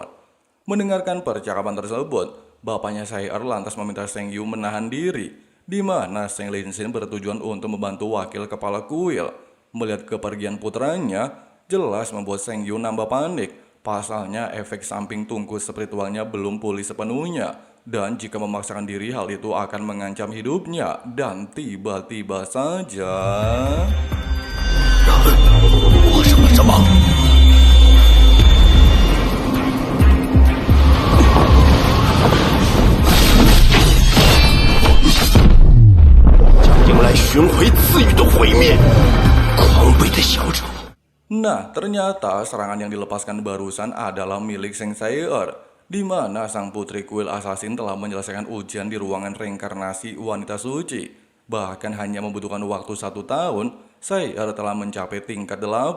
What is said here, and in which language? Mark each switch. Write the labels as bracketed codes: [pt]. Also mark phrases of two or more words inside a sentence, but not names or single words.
[id] Mendengarkan percakapan tersebut, bapaknya Shai-Er lantas meminta Shang Yu menahan diri, di mana Shang Linsin bertujuan untuk membantu wakil kepala kuil. Melihat kepergian putranya, jelas membuat Shang Yu nambah panik. Pasalnya efek samping tungku spiritualnya belum pulih sepenuhnya. Dan jika memaksakan diri hal itu akan mengancam hidupnya. Dan tiba-tiba saja... [zh] 我什么什么？将迎来巡回赐予的毁灭！狂悖的小丑！ [id] Nah, ternyata serangan yang dilepaskan barusan adalah milik Shang Shai-Er, di mana sang putri kuil assassin telah menyelesaikan ujian di ruangan reinkarnasi wanita suci. Bahkan hanya membutuhkan waktu 1 tahun, Shai-Er telah mencapai tingkat 8.